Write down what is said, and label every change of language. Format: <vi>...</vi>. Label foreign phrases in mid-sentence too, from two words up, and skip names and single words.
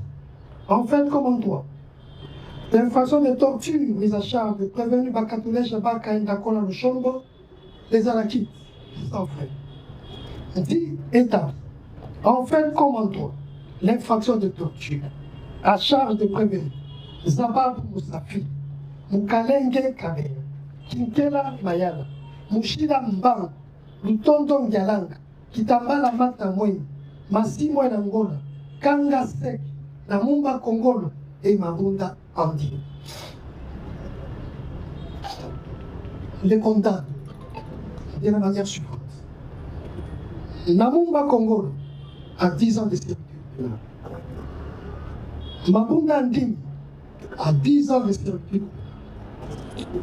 <fr>En fait, comme en droit, l'infraction de torture mise à charge du prévenu Bakatoulé Jabaka Ndakola Luchombo, les Anakis, sans fait. Dit établi. En fait, comme en droit, l'infraction de torture à charge de prévenu Zabab Moussafi, Mukalenge Kabe, Kinkela Mayala, Mushila Mbang, Lutondong Dialanga, Kitambala Matamweni, Massimo Elangona, Kanga Sek, Namumba Kongolo et Mabunda Andi. Les condamne de la manière suivante. Namumba Kongolo a 10 ans de servitude pénale. Mabunda Andi a 10 ans de servitude pénale.</fr>